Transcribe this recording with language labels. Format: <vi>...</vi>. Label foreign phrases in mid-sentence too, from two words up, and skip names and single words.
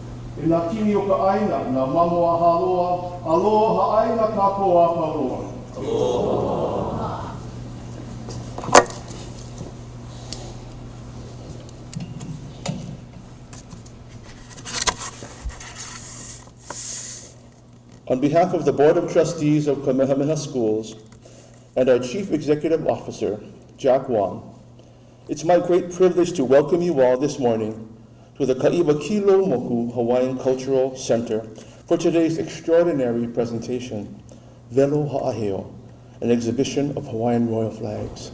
<haw>E nā kini o ka aina, nā mamoa haloa, aloha aina kākou a pauloa. Aloha.</haw> <en>On behalf of the Board of Trustees of Kamehameha Schools and our Chief Executive Officer, Jack Wong, it's my great privilege to welcome you all this morning to the Ka'iwa Kilo Moku Hawaiian Cultural Center for today's extraordinary presentation, Velo Ha'aheo, an exhibition of Hawaiian royal flags.</en>